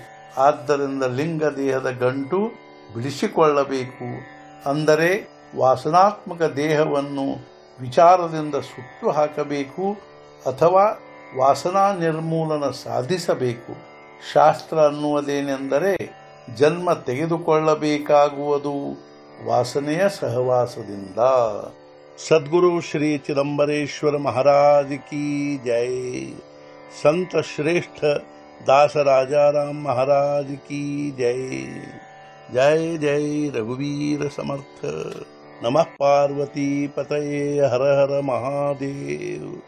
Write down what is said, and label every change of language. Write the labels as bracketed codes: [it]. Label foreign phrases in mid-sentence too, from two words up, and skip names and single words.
[kn] ಆದ್ದರಿಂದ ಲಿಂಗ ದೇಹದ ಗಂಟು ಬಿಡಿಸಿಕೊಳ್ಳಬೇಕು, ಅಂದರೆ ವಾಸನಾತ್ಮಕ ದೇಹವನ್ನು ವಿಚಾರದಿಂದ ಸುಟ್ಟು ಹಾಕಬೇಕು ಅಥವಾ ವಾಸನಾ ನಿರ್ಮೂಲನ ಸಾಧಿಸಬೇಕು। ಶಾಸ್ತ್ರ ಅನ್ನುವುದೇನೆಂದರೆ, ಜನ್ಮ ತೆಗೆದುಕೊಳ್ಳಬೇಕಾಗುವುದು ವಾಸನೆಯ ಸಹವಾಸದಿಂದ। [hi] ಸದ್ಗುರು ಶ್ರೀ ಚಿದಂಬರೇಶ್ವರ महाराज की जय। संत श्रेष्ठ दास राजाराम महाराज की जय। [mr] जय जय रघुवीर समर्थ। [sa] नमः पार्वती पतये हर हर महादेव।